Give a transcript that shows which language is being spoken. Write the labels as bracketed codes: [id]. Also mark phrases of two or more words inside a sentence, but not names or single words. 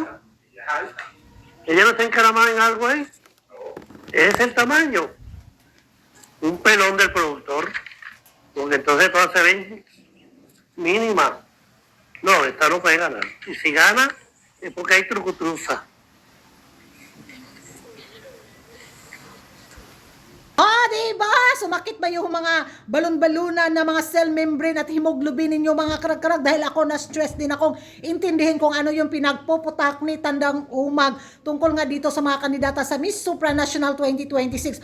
[es] Ella es alta. ¿Ella no está encaramada en algo ahí? No. Ese es el tamaño. Un pelón del productor. Porque entonces todas se ven mínimas. No, esta no puede ganar. Y si gana, es porque hay trucutruza. [tl] Diba? Sumakit ba yung mga balon-balunan na mga [en] cell membrane [tl] at hemoglobin ninyo mga karag dahil ako na-stress din akong intindihin kung ano yung pinagpuputak ni Tandang Umag tungkol nga dito sa mga kandidata sa Miss Supranational 2026.